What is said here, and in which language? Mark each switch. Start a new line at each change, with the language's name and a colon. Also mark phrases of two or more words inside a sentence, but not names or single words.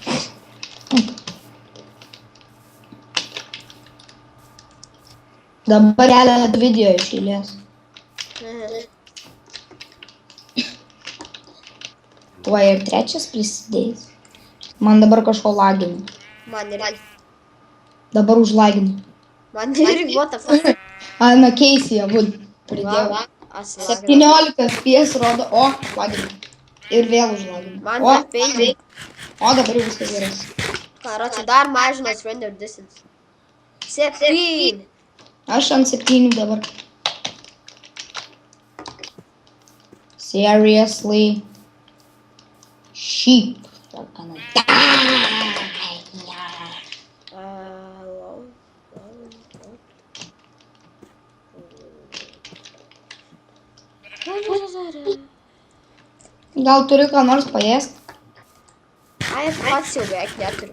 Lithuanian: Dabar keletą video iš eilės. Tuo ir trečias prisidėjęs. Man dabar kažko lagina. Man irgi. Dabar užlagina. Man irgi,
English: what the fuck.
Lithuanian: Ana Keisija, pridėjau. 17 FPS rodo, o, lagina. Ir vėl užlagina. Man dar 5. O, dabar jau viskas geras. Karočią, dar mažinos
English: render distance.
Lithuanian: 7. Aš ant 7 dabar. Seriously. Sheep. Gal turi ką nors paėst? Ai, pats jau beveik neturiu.